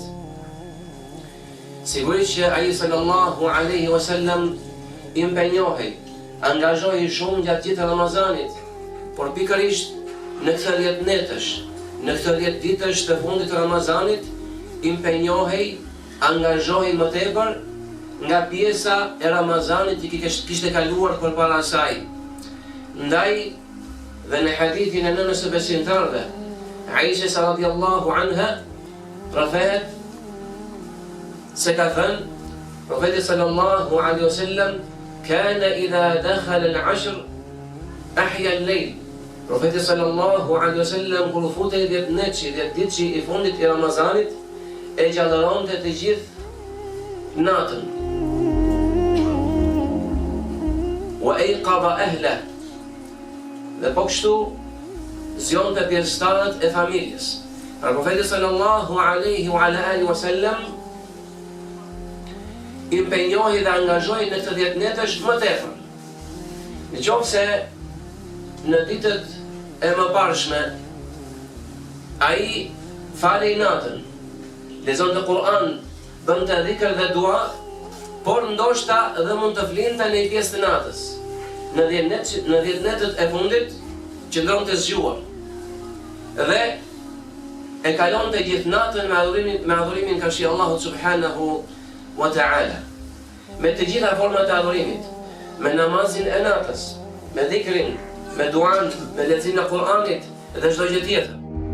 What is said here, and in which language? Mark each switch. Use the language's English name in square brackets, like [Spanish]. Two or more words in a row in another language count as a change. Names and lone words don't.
[Albanian] Sigurisht që ai [Arabic] صلى الله عليه وسلم [Albanian] impenjohej, angazhohej shumë gjatë gjithë Ramazanit, por pikërisht në këto 10 netësh, në këto 10 ditësh të fundit të Ramazanit, impenjohej, angazhohej më tepër nga pjesa e Ramazanit që kishte kaluar përpara asaj. Ndaj dhe në hadithin e nënës së besimtarëve, Aisha [Arabic] رضي الله عنها, [Albanian] rafet se ka thënë, profeti [Arabic] صلى الله عليه وسلم, كان إذا دخل العشر أحيا الليل. [Albanian] Profeti [Arabic] صلى الله عليه وسلم [Albanian] kur futej 10 netëshi, 10 ditëshi i fundit i Ramazanit, e gjallëronte të gjithë natën. [Arabic] وأيقظ أهله. [Albanian] Dhe po kështu zgjonte pjesëtarët e familjes. Pra profeti [Arabic] صلى الله عليه وعلى آله وسلم [Albanian] impenjohej dhe angazhohej në këto 10 netësh më tepër. Nëse në ditët e mëparshme ai falej natën, lexonte Kur'an, bënte dhikr dhe dua, por ndoshta dhe mund të flinte në një pjesë të natës. Në 10 netët e fundit qëndronte zgjuar. Dhe e kalonte gjithë natën me adhurimin ka shi Allahu [Arabic] سبحانه وتعالى. [Albanian] Me të gjitha format e adhurimit, me namazin e natës, me dhikrin, me duan, me leximin e Kur'anit dhe çdo gjë tjetër.